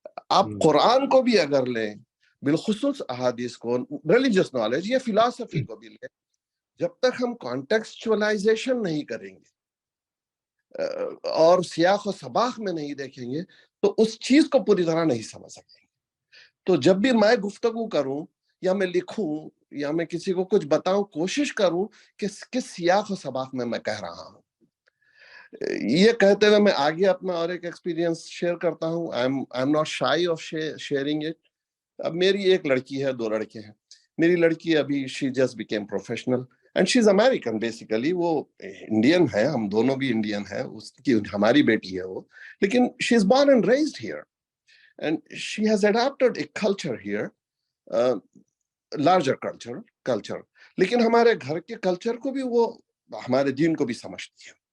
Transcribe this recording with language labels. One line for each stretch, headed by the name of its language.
Urdu: آپ قرآن کو بھی اگر لیں, بالخصوص احادیث کو, ریلیجس نالج یا فلاسفی کو بھی لیں, جب تک ہم کانٹیکسچوائلائزیشن نہیں کریں گے اور سیاق و سباق میں نہیں دیکھیں گے تو اس چیز کو پوری طرح نہیں سمجھ سکیں گے. تو جب بھی میں گفتگو کروں یا میں لکھوں یا میں کسی کو کچھ بتاؤں, کوشش کروں کہ کس سیاق و سباق میں کہہ رہا ہوں. یہ کہتے ہوئے میں آگے اپنا اور ایک ایکسپیرینس شیئر کرتا ہوں.
English: I am not shy of sharing it.
Urdu: اب میری ایک لڑکی ہے, 2 لڑکے ہیں. میری لڑکی ابھی
English: she just became professional and she's American basically.
Urdu: وہ انڈین ہے, ہم دونوں بھی انڈین ہیں, اس کی ہماری بیٹی ہے وہ, لیکن
English: she is born and raised here and she has adapted a culture here, larger culture.
Urdu: لیکن ہمارے گھر کے کلچر کو بھی وہ ہمارے دین کو بھی سمجھتی ہے.